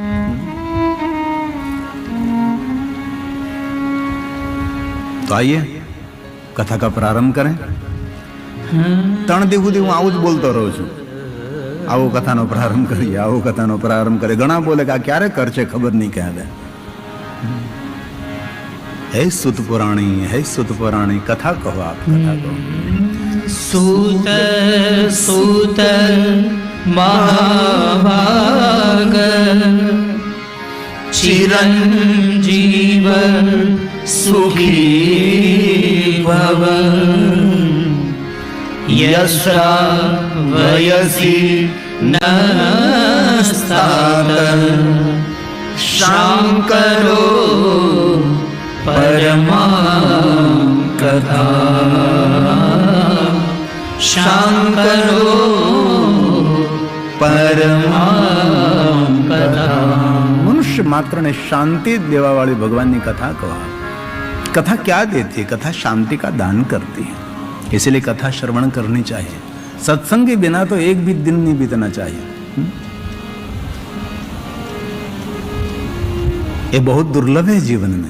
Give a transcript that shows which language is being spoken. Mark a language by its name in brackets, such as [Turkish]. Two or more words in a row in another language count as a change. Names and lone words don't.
[Hindi] तो आइए कथा का प्रारंभ करें. [Gujarati] 3 દિવસ સુધી હું આવું જ બોલતો રહું છું. આવો કથાનો પ્રારંભ કરીએ, આવો કથાનો પ્રારંભ કરીએ. ઘણા બોલે કે આ ક્યારે કરશે, ખબર નહીં ક્યારે. હે સુત પુરાણી, હે સુત પુરાણી, કથા કહો, આપ કથા કહો. [Sanskrit] सूत सूत महाभाग चिरंजीव सुखी भव, यस्या वयसि न स्तात शांकरो परमा कथा, शांकरो परमा कथा. [Hindi] मनुष्य मात्र ने शांति देवा वाली भगवान की कथा कहा. कथा क्या देती है? कथा शांति का दान करती है. इसलिए कथा श्रवण करनी चाहिए. सत्संग के बिना तो एक भी दिन नहीं बीतना चाहिए. ये बहुत दुर्लभ है जीवन में.